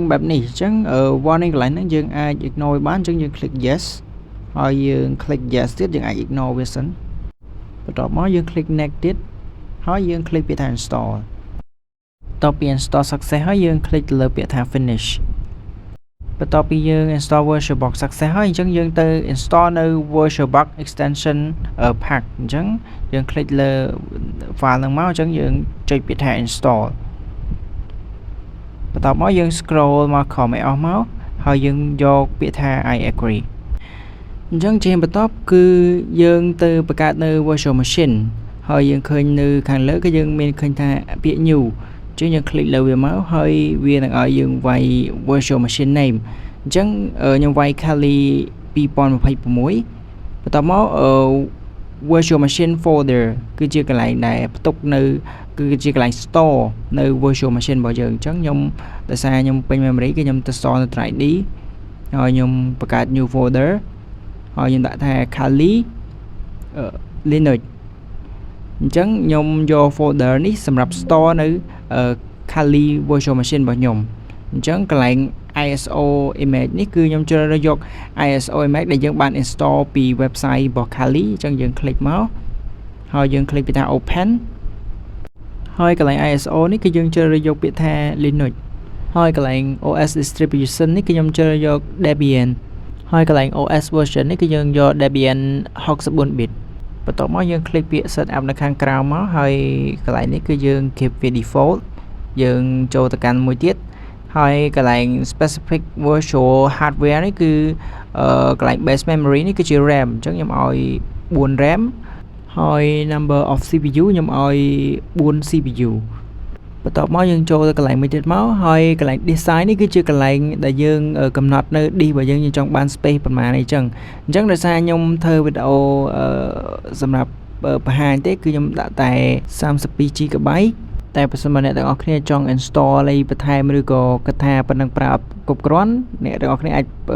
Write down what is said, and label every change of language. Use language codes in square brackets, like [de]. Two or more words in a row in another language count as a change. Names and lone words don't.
[km] បែបនេះអញ្ចឹងwarning កន្លែងហ្នឹងយើងអាច ignore បានអញ្ចឹងយើង [en] click yes [km] ហើយយើង [en] click yes [km] ទៀតយើងអាច ignore វាសិនបន្ទាប់មកយើង [en] click next [km] ទៀតហើយយើង click ពាក្យថា install បន្ទាប់ពី [en] install success [km] ហើយយើង click ទៅលើពាក្យថា finish បន្ទាប់ពីយើង [en] install VirtualBox success [km] ហើយអញ្ចឹងយើងទៅ install នៅ [en] VirtualBox extension pack [km] អញ្ចឹងយើង click លើ file ហ្នឹងមកអញ្ចឹងយើងចុចពាក្យថា install បន្ទាប់មកយើង scroll មកក្រោមឲ្យអស់មកហើយយើងយកពាក្យថា [en] I agree [km] អញ្ចឹងជាបន្ទាប់គឺយើងទៅបង្កើតនៅ virtual machine ហើយយើងឃើញនៅខាងលើគឺយើងមានឃើញថាពាក្យ new អញ្ចឹងយើង click លើវាមកហើយវានឹងឲ្យយើងវាយ [en] virtual machine name [km] អញ្ចឹងខ្ញុំវាយ Kali 2026បន្ទាប់មក [en] virtual machine folder [km] គឺជាកន្លែងដែលផ្ទុកនៅគឺជាកន្លែង store នៅ [en] virtual machine [km] របស់យើងអញ្ចឹងខ្ញុំដោយសារខ្ញុំពេញ memory គឺខ្ញុំទៅ store នៅ 3D ហើយខ្ញុំបង្កើត [en] new folder [km] ហើយខ្ញុំដាក់ថា Kali Linux អញ្ចឹងខ្ញុំយក folder នេះសម្រាប់ store នៅ [en] Kali virtual machine [km] របស់ខ្ញុំអញ្ចឹងកន្លែង [en] ISO image [km] នេះគឺខ្ញុំជ្រើសរើសយក [en] ISO image [km] ដែលយើងបាន install ពី website របស់ Kali អញ្ចឹងយើង click មកហើយយើង click ពាក្យថា open ហើយកន្លែង ISO នេះគឺយើងជ្រើសរើសយកពាក្យថា Linux ហើយកន្លែង [en] OS distribution [km] នេះគឺខ្ញុំជ្រើសរើសយក Debian ហើយកន្លែង [en] OS version [km] នេះគឺយើងយក Debian 64 bit បន្ទាប់មកយើង click ពាក្យ [en] set up [km] នៅខាងក្រៅ មកហើយកន្លែងនេះគឺយើង keep វា default យើងចូលទៅកាន់មួយទៀតហើយកន្លែង [en] specific virtual hardware [km] នេះគឺកន្លែង base memory នេះគឺជា RAM អញ្ចឹងខ្ញុំឲ្យ4 RAM ហើយ [en] number of CPU [km] ខ្ញុំឲ្យ4 CPU បន្ទាប់មកយើងចូលទៅកន្លែងមួយទៀតមកហើយកន្លែង design នេះគឺជាកន្លែងដែលយើងកំណត់នៅ disk របស់យើងចង់បាន space ប្រមាណអីចឹងអញ្ចឹងដោយសារខ្ញុំធ្វើវីដេអូសម្រាប់បង្ហាញទេគឺខ្ញុំដាក់តែ 32GB តែបើសិនមកអ្នកទាំងអស់គ្នាចង់ install អីបន្ថែមឬក៏គិតថាប៉ុណ្ណឹងប្រើគ្រប់គ្រាន់អ្នកទាំងអស់គ្នាអាច